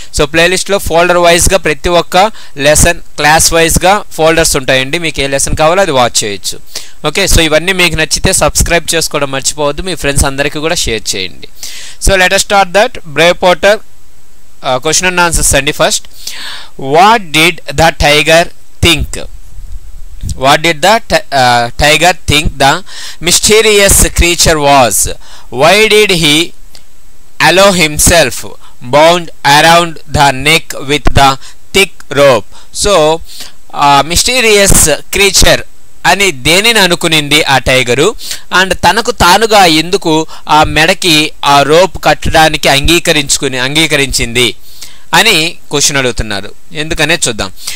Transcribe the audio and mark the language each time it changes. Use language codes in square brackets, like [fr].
[te] So ప్లేలిస్ట్లో folder వైజ్గా ప్రతి ఒక్క లెసన్ క్లాస్ వైజ్గా ఫోల్డర్స్ ఉంటాయండి. మీకు ఏ లెసన్ కావాలో అది వాచ్ చేయొచ్చు. ఓకే, సో ఇవన్నీ మీకు నచ్చితే సబ్స్క్రైబ్ చేసుకోవడం మర్చిపోవద్దు. మీ ఫ్రెండ్స్ అందరికీ కూడా షేర్ చేయండి. [en] So let us start that brave porter question and answers అండి. First, what did the tiger think? What did the tiger think the mysterious creature was? Why did he allow himself bound around the neck with the thick rope? So mysterious creature [te] అని దేనిని అనుకునింది ఆ tiger, and తనకు తానుగా ఎందుకు ఆ మెడకి ఆ rope కట్టడానికి అంగీకరించింది అని క్వశ్చన్ అడుగుతున్నారు. ఎందుకనే చూద్దాం.